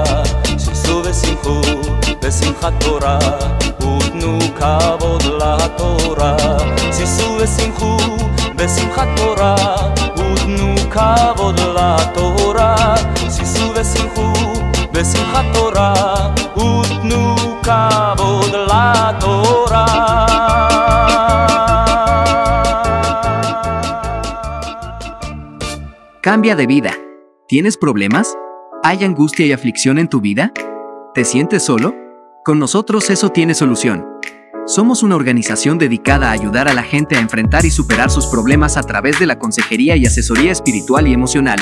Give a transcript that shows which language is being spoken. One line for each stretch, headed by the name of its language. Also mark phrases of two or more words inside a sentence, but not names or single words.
Hebrew: שישו ושמחו בשמחת תורה, ותנו כבוד לתורה. שישו ושמחו בשמחת תורה, ותנו כבוד לתורה. שישו ושמחו בשמחת תורה, ותנו כבוד לתורה.
Spanish: Cambia de vida. ¿Tienes problemas? ¿Hay angustia y aflicción en tu vida? ¿Te sientes solo? Con nosotros eso tiene solución. Somos una organización dedicada a ayudar a la gente a enfrentar y superar sus problemas a través de la consejería y asesoría espiritual y emocional.